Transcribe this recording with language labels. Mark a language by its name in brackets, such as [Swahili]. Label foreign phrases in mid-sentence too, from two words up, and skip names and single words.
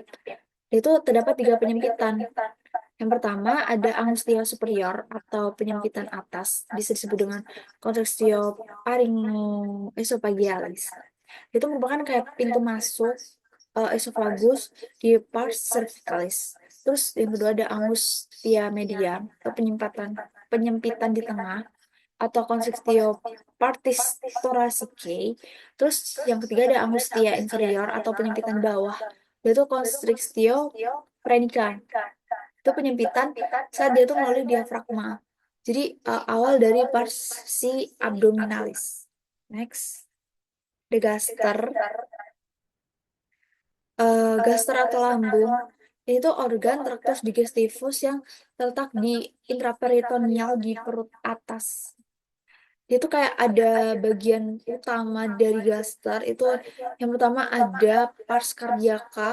[Indonesian] Itu terdapat 3 penyempitan. Yang pertama ada [Latin] angustia superior [Indonesian] atau penyempitan atas, bisa disebut dengan [Latin] constrictio pharyngoesophagealis. [Indonesian] Itu merupakan kayak pintu masuk esophagus di [Latin] pars cervicalis. [Indonesian] Terus yang kedua ada [Latin] angustia media [Indonesian] atau penyempitan di tengah atau [Latin] constrictio partis thoracicae. [Indonesian] Terus yang ketiga ada [Latin] angustia inferior [Indonesian] atau penyempitan bawah, yaitu [Latin] constrictio phrenica. [Indonesian] Itu penyempitan saat dia tuh melalui diafragma. Jadi awal dari pars si abdominalis. [English] Next, the gaster. [Indonesian] Gaster atau lambung itu organ traktus digestivus yang terletak di intraperitoneal di perut atas. Dia tuh kayak ada bagian utama dari gaster itu yang pertama ada [Latin] pars cardiaca.